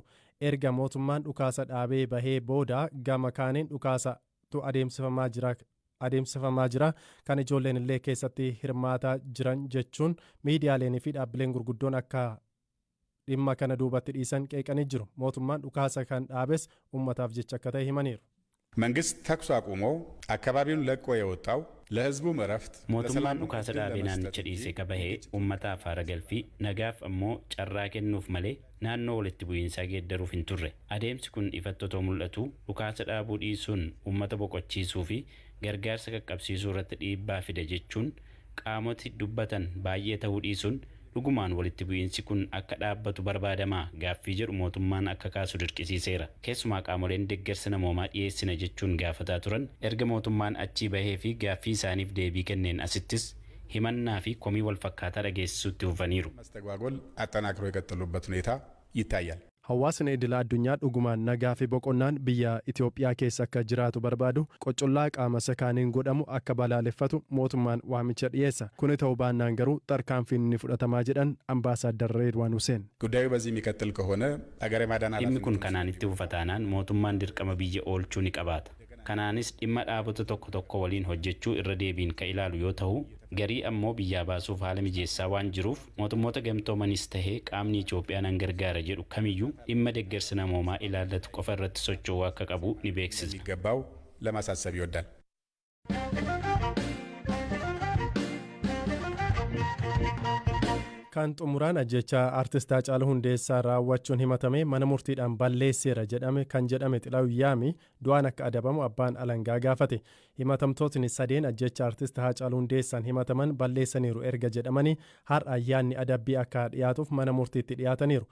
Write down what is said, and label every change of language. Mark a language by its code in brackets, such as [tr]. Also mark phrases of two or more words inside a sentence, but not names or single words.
[om] Erga mootummaan dhukaasa dhaabee bahee booda gama kaaniin dhukaasatu adeemsifamaa jira kan ijoolleen illee keessatti hirmaataa jiran jechuun miidiyaaleen fi dhaabbileen gurguddoon akka dhimma kana duubatti dhiisan qeeqanii jiru. mootummaan dhukaasa kan dhaabes ummataaf jecha akka ta'e himaniiru. [am] መንግስት ተኩስ አቁሞ አካባቢውን ለቆ የወጣው ለህዝቡ እረፍት [om] mootummaan dhukaasa dhaabee naannicha dhiisee kabahee ummataaf haara galfii nagaaf ammoo carraa kennuuf malee naannoo walitti bu'iinsaa geeddaruuf hin turre. Adeemsi kun ifattotoo mul'atu dhukaasa dhaabuu dhiisuun ummata boqochiisuu fi gargaarsa qaqqabsiisuu irratti dhiibbaa fida jechuun qaamoti dubbatan baay'ee ta'uu dhiisuun dhugumaan walitti bu'iinsi kun akka dhaabbatu barbaadamaa gaaffii jedhu mootummaan akka kaasu dirqisiiseera. Keessumaa qaamoleen deeggarsa namoomaa dhiyeessina jechuun gaafataa turan erga mootummaan achii bahee fi gaaffii isaaniif deebii kenneen asittis himannaa fi komii wal fakkaataa dhageessisuutti hufaniiru. [am] መስተጓጎል አጠናክሮ የቀጠሉበት ሁኔታ ይታያል. [om] Hawaasni idila addunyaa dhugumaan nagaa fi boqonnaan biyya Itoophiyaa keessa akka jiraatu barbaadu qocollaa qaama sakaaniin godhamu akka balaaleffatu mootummaan waamicha dhiyeessa. Kun ta'uu baannaan garuu tarkaanfiin ni fudhatamaa jedhan ambaasaadar Reedwaan Huseen. [am] ጉዳዩ በዚህ የሚቀጥል ከሆነ አገር ማዳን [om] dhimmi kun kanaan itti fufataanaan mootummaan dirqama biyya oolchuu ni qabaata. Kanaanis dhimma dhaabota tokko tokko waliin hojjechuu irra deebiin ka ilaalu yoo ta'u, garii ammoo biyyaa baasuuf haala mijeessaa waan jiruuf mootummoota gamtoomanis tahee qaamni Itoophiyaa nan gargaara jedhu kamiyyuu dhimma deeggarsa namoomaa ilaallatu qofa irratti socho'uu akka qabu ni beeksisa. [am] ገባው ለማሳሰብ ይወዳል። [om] Kan xumuraan ajjechaa artist Haacaaluu Hundeessaa raawwachuun himatame mana murtiidhaan balleesseera kan jedhame Xilaahuu Yaamii du'aan akka adabamu abbaan alangaa gaafate. Himatamtootni sadeen ajjecha artist Haacaaluu Hundeessaan himataman balleessaniiru erga jedhamanii har'a ayyaanni adabbii akka dhiyaatuuf mana murtiitti dhiyaataniiru.